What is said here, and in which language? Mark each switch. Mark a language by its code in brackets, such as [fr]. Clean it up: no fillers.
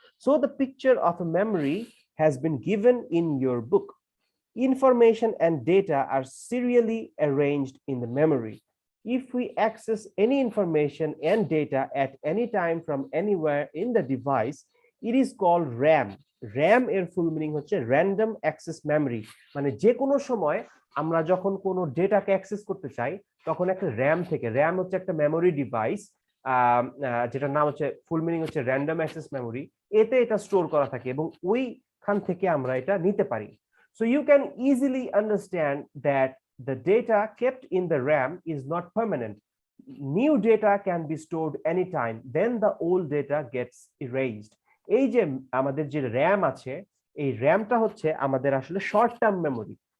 [en] So the picture of a memory has been given in your book. Information and data are serially arranged in the memory. If we access any information and data at any time from anywhere in the device, it is called RAM. [bn] RAM এর full meaning হচ্ছে random access memory, মানে যে কোনো সময় আমরা যখন কোনো ডেটাকে access করতে চাই তখন একটা র্যাম থেকে, র্যাম হচ্ছে একটা মেমোরি ডিভাইস, যেটার নাম হচ্ছে ফুল মিনিং হচ্ছে র্যান্ডম অ্যাক্সেস মেমোরি, এতে এটা স্টোর করা থাকে এবং ওইখান থেকে আমরা এটা নিতে পারি। [en] So you can easily understand that the data kept in the RAM is not permanent. New data can be stored anytime, then the old data gets erased. [bn] এই যে আমাদের যে র্যাম আছে, এই র্যামটা হচ্ছে আমাদের আসলে শর্ট টার্ম মেমোরি।